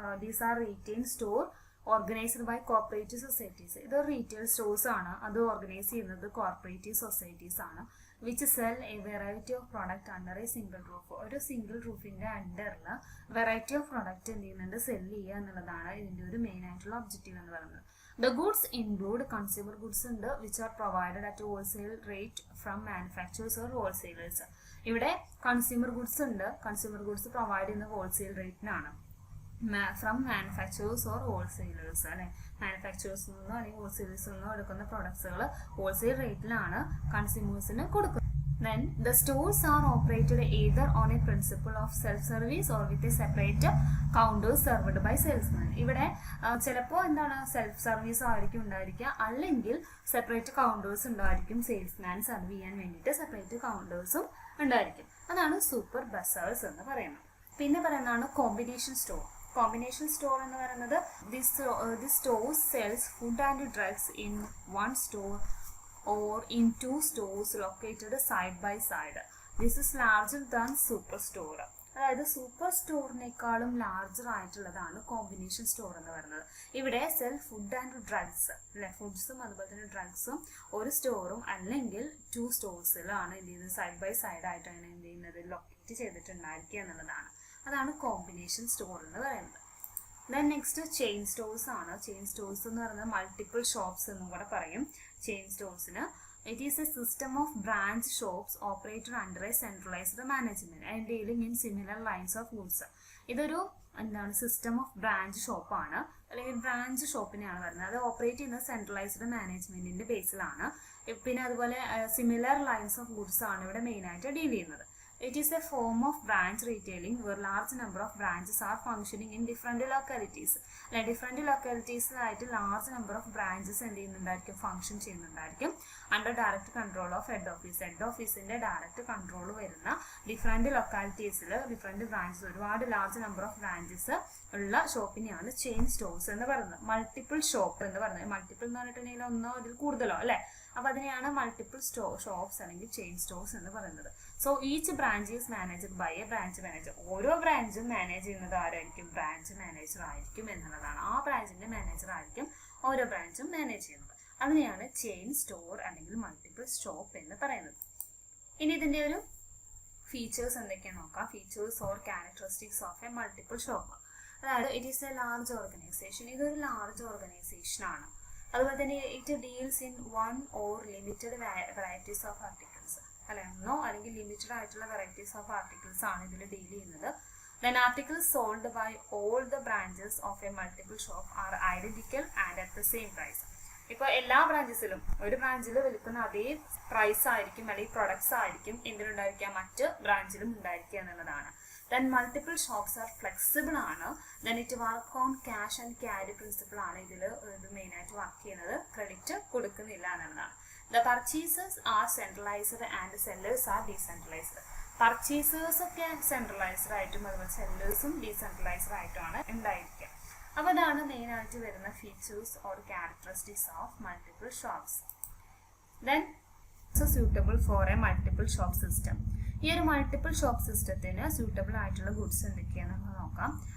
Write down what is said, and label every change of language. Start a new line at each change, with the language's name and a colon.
English: These are retail store organised by cooperative societies.
Malayalam: ഇത് retail stores ആണ്, അത് organise ചെയ്യുന്നത് കോർപ്പറേറ്റീവ് സൊസൈറ്റീസ് ആണ്.
English: Which sell a variety of product under a single roof.
Malayalam: ഒരു single റൂഫിന്റെ അണ്ടറിൽ variety of product എന്ത് ചെയ്യുന്നുണ്ട്, സെല് ചെയ്യുക എന്നുള്ളതാണ് ഇതിന്റെ ഒരു മെയിൻ ആയിട്ടുള്ള ഒബ്ജക്റ്റീവ് എന്ന് പറയുന്നത്.
English: The goods include consumer goods ഉണ്ട്, which are provided at a wholesale rate from manufacturers or wholesalers.
Malayalam: ഇവിടെ കൺസ്യൂമർ ഗുഡ്സ് ഉണ്ട്, കൺസ്യൂമർ ഗുഡ്സ് പ്രൊവൈഡ് ചെയ്യുന്ന wholesale റേറ്റിനാണ്,
English: from manufacturers or wholesalers
Malayalam: അല്ലെ. മാനുഫാക്ചറേഴ്സിൽ നിന്നോ അല്ലെങ്കിൽ ഹോൾസെയിലേഴ്സിൽ നിന്നോ എടുക്കുന്ന പ്രൊഡക്ട്സുകൾ ഹോൾസെയിൽ റേറ്റിലാണ് കൺസ്യൂമേഴ്സിന് കൊടുക്കുന്നത്.
English: Then the stores are operated either on a principle of self-service or with a separate counter served by salesmen.
Malayalam: ഇവിടെ ചിലപ്പോൾ എന്താണ് സെൽഫ് സർവീസ് ആയിരിക്കും ഉണ്ടായിരിക്കുക, അല്ലെങ്കിൽ സെപ്പറേറ്റ് കൗണ്ടേഴ്സ് ഉണ്ടായിരിക്കും, സെയിൽസ്മാൻ സെർവ് ചെയ്യാൻ വേണ്ടിയിട്ട് സെപ്പറേറ്റ് കൗണ്ടേഴ്സും ഉണ്ടായിരിക്കും. അതാണ് സൂപ്പർ ബസേഴ്സ് എന്ന് പറയുന്നത്. പിന്നെ പറയുന്നതാണ് കോമ്പിനേഷൻ സ്റ്റോർ. കോമ്പിനേഷൻ സ്റ്റോർ എന്ന് പറയുന്നത്
English: this store sells food and drugs in one store or in 2 stores located side by side. This is larger than super store.
Malayalam: അതായത് സൂപ്പർ സ്റ്റോറിനേക്കാളും ലാർജർ ആയിട്ടുള്ളതാണ് കോമ്പിനേഷൻ സ്റ്റോർ എന്ന് പറയുന്നത്. ഇവിടെ
English: sell food and drugs
Malayalam: അല്ലെ, ഫുഡ്സും അതുപോലെ തന്നെ ഡ്രഗ്സും ഒരു സ്റ്റോറും അല്ലെങ്കിൽ 2 സ്റ്റോഴ്സിലാണ് എന്ത് ചെയ്യുന്നത്, സൈഡ് ബൈ സൈഡ് ആയിട്ടാണ് എന്ത് ചെയ്യുന്നത് ലൊക്കേറ്റ് ചെയ്തിട്ടുണ്ടായിരിക്കുക എന്നുള്ളതാണ്. അതാണ് കോമ്പിനേഷൻ സ്റ്റോർ എന്ന് പറയുന്നത്. ദെൻ നെക്സ്റ്റ് ചെയിൻ സ്റ്റോഴ്സ് ആണ്. ചെയിൻ സ്റ്റോഴ്സ് എന്ന് പറയുന്നത് മൾട്ടിപ്പിൾ ഷോപ്സ് എന്നും കൂടെ പറയും chain സ്റ്റോഴ്സിന്.
English: It is a system of branch shops operated under a centralised management and dealing in similar lines of goods.
Malayalam: ഇതൊരു എന്താണ് സിസ്റ്റം ഓഫ് ബ്രാഞ്ച് ഷോപ്പാണ്, അല്ലെങ്കിൽ ബ്രാഞ്ച് ഷോപ്പിനെയാണ് പറയുന്നത്. അത് ഓപ്പറേറ്റ് ചെയ്യുന്നത് സെൻട്രലൈസ്ഡ് മാനേജ്മെന്റിന്റെ ബേസിലാണ്. പിന്നെ അതുപോലെ സിമിലർ ലൈൻസ് ഓഫ് ഗുഡ്സ് ആണ് ഇവിടെ മെയിൻ ആയിട്ട് ഡീൽ ചെയ്യുന്നത്.
English: It is a form of branch retailing where large number of branches are functioning in different localities. Different localities ആയിട്ട് large number of branches
Malayalam: എന്ത് ചെയ്യുന്നുണ്ടായിരിക്കും, function ചെയ്യുന്നുണ്ടായിരിക്കും
English: Under direct control of head office.
Malayalam: Head ഓഫീസിന്റെ direct control വരുന്ന different ലൊക്കാലിറ്റീസിൽ different branches, ഒരുപാട് large number of branches ഉള്ള ഷോപ്പിനെയാണ് chain stores എന്ന് പറയുന്നത്. Multiple shop എന്ന് പറയുന്നത്, മൾട്ടിപ്പിൾ എന്ന് പറഞ്ഞിട്ടുണ്ടെങ്കിൽ ഒന്നോ അതിൽ കൂടുതലോ അല്ലെ, അപ്പൊ അതിനെയാണ് മൾട്ടിപ്പിൾ ഷോപ്സ് അല്ലെങ്കിൽ ചെയിൻ സ്റ്റോഴ്സ് എന്ന് പറയുന്നത്.
English: So each branch is managed by a branch manager.
Malayalam: ഓരോ ബ്രാഞ്ചും മാനേജ് ചെയ്യുന്നത് ആരായിരിക്കും, ബ്രാഞ്ച് മാനേജർ ആയിരിക്കും എന്നുള്ളതാണ്. ആ ബ്രാഞ്ചിന്റെ മാനേജർ ആയിരിക്കും ഓരോ ബ്രാഞ്ചും മാനേജ് ചെയ്യുന്നത്. അതിനെയാണ് ചെയിൻ സ്റ്റോർ അല്ലെങ്കിൽ മൾട്ടിപ്പിൾ ഷോപ്പ് എന്ന് പറയുന്നത്. ഇനി ഇതിന്റെ ഒരു ഫീച്ചേഴ്സ് എന്തൊക്കെയാണെന്ന് നോക്കാം.
English: Features or characteristics of a multiple shop. അതായത് it is a large organisation.
Malayalam: ഇതൊരു ലാർജ് ഓർഗനൈസേഷൻ ആണ്. അതുപോലെ തന്നെ
English: it deals in one or limited varieties of articles
Malayalam: അല്ലെ, ഒന്നോ അല്ലെങ്കിൽ ലിമിറ്റഡ് ആയിട്ടുള്ള വെറൈറ്റീസ് ഓഫ് ആർട്ടിക്കിൾസ് ആണ് ഇതിൽ ഡീൽ ചെയ്യുന്നത്.
English: Then articles sold by all the branches of a multiple shop are identical and at the same price.
Malayalam: ഇപ്പോൾ എല്ലാ ബ്രാഞ്ചസിലും ഒരു ബ്രാഞ്ചിൽ വിൽക്കുന്ന അതേ പ്രൈസ് ആയിരിക്കും അല്ലെങ്കിൽ പ്രൊഡക്ട്സ് ആയിരിക്കും എന്തിനുണ്ടായിരിക്കുക, മറ്റ് ബ്രാഞ്ചിലും ഉണ്ടായിരിക്കുക എന്നുള്ളതാണ്.
English: Then multiple shops are flexible ആണ്. Then it work on cash and carry principle
Malayalam: ആണ് ഇതിൽ മെയിൻ ആയിട്ട് വർക്ക് ചെയ്യുന്നത്. ക്രെഡിറ്റ് കൊടുക്കുന്നില്ല എന്നുള്ളതാണ്.
English: The purchasers are centralized and sellers are decentralized.
Malayalam: Purchasers ഒക്കെ സെൻട്രലൈസ്ഡ് ആയിട്ടും അതുപോലെ സെല്ലേഴ്സും ഡീസെൻട്രലൈസ്ഡ് ആയിട്ടുമാണ് ഉണ്ടായിരിക്കുക. അപ്പോൾ അതാണ് മെയിൻ ആയിട്ട് വരുന്ന features or characteristics of multiple shops.
English: Then suitable for a multiple shop system.
Malayalam: ഈ ഒരു മൾട്ടിപ്പിൾ ഷോപ്പ് സിസ്റ്റത്തിന് സ്യൂട്ടബിൾ ആയിട്ടുള്ള ഗുഡ്സ് എന്തൊക്കെയാണെന്ന് നോക്കാം.